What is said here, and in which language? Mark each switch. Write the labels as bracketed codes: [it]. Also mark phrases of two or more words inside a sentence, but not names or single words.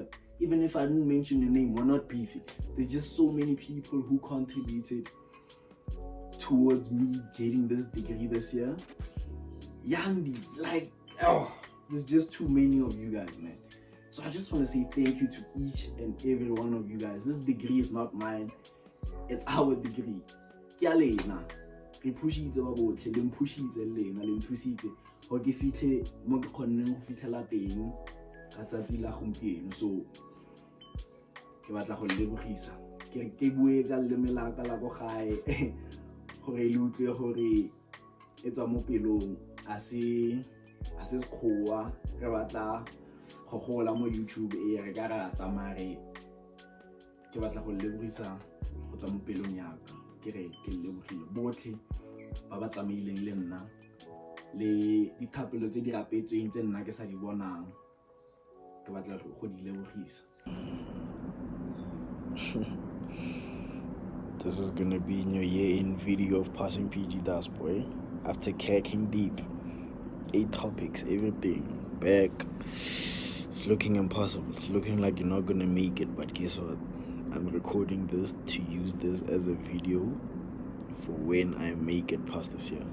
[en] Even if I didn't mention your name, we're not beefing. There's just so many people who contributed towards me getting this degree this year. Yandi, like, there's just too many of you guys, man. So I just want to say thank you to each and every one of you guys. This degree is not mine, it's our degree. [tn] Re pushitse ba botlhe, le mpushitse lena, le nthusitse go ke fitlhe mo ke kgonneng go fitlhela teng ka tsatsi la gompieno. So ke batla go lebogisa, ke bue ka leleme la ka la go gae gore le utlwe gore e tswa mo pelong, a se sekgowa re batla go gola mo YouTube re ka rata mare ke batla go lebogisa go tswa mo pelong ya ka. Ke re ke lebogile botlhe ba ba tsamaileng le nna le dithapelo tse di rapetsweng tse nna ke sa di bonang, ke batla go di lebogisa. [en] This is gonna be in your year-end video of passing PG Das, boy. After cracking deep, 8 topics, everything, back, It's looking impossible. It's looking like you're not gonna make it, but guess what? I'm recording this to use this as a video for when I make it past this year.